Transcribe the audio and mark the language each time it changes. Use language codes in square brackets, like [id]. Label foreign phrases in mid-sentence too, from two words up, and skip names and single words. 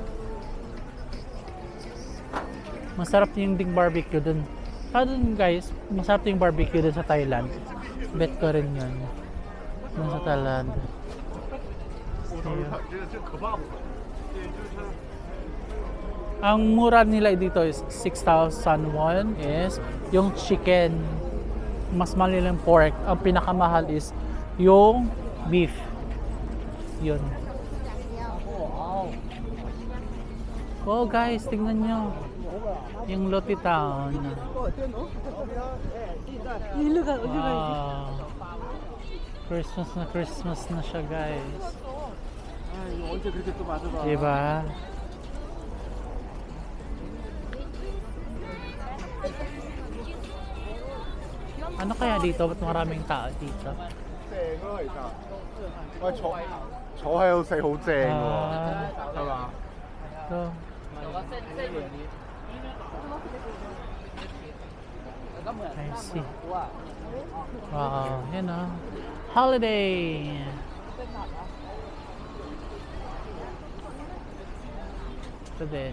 [tl] Masarap yung ding barbecue doon. Doon guys, masarap yung barbecue doon sa Thailand. Bet ko rin yun. Doon sa Thailand. Ang mura nila dito is 6,000 won is yung chicken. Mas mahal nila yung pork. Ang pinakamahal is yung beef. Yun. Oh guys, tingnan nyo. Yung Lotte Town. Wow. Christmas na siya guys. Diba? Ano kaya dito? Ba't maraming tao dito? [yue] 坐喺度食好正喎， Ah, 係嘛？ [tl] ito. [en] I see. [tl] Wow, yan o. Holiday! Ito din.